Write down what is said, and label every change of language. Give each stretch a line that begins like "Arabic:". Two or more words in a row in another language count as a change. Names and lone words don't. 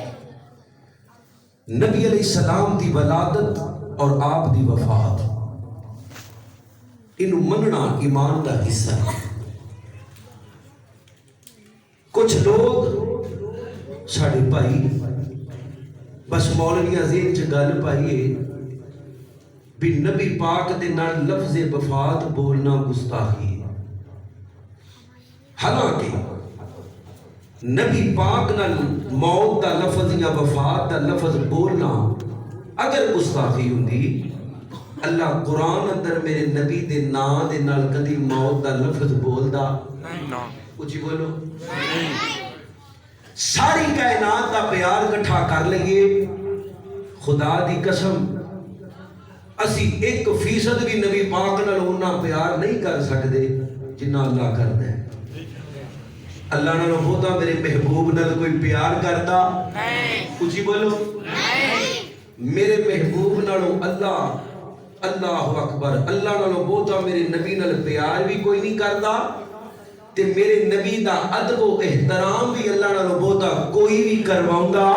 Punjabi: نبی علیہ السلام دی ولادت اور آپ دی وفات انہوں مننا ایمان دا حصہ ہے۔ کچھ لوگ ساڑھے پائی بس مولویاں ذہن چ گل پائیے بھی نبی پاک دے نال لفظ وفات بولنا گستاخی ہے، حالانکہ نبی پاک نال موت دا لفظ یا وفات دا لفظ بولنا اگر گستاخی ہوندی اللہ قرآن اندر میرے نبی دے نام دے نال کدی موت دا لفظ بولدا کچھ بولو ساری کائنات دا پیار کٹھا کر لئیے، خدا دی قسم اسی 1% بھی نبی پاک نال اونا پیار نہیں کر سکتے جنہ اللہ کرتا ہے۔ اللہ نال ہوتا میرے محبوب نال کوئی پیار کرتا کچھ بولو میرے محبوب نالوں اللہ اکبر اللہ نالوں ہوتا میرے نبی نال پیار بھی کوئی نہیں کرتا تے میرے نبی دا ادب و احترام بھی اللہ نالوں بہتا کوئی بھی کرواؤں گا۔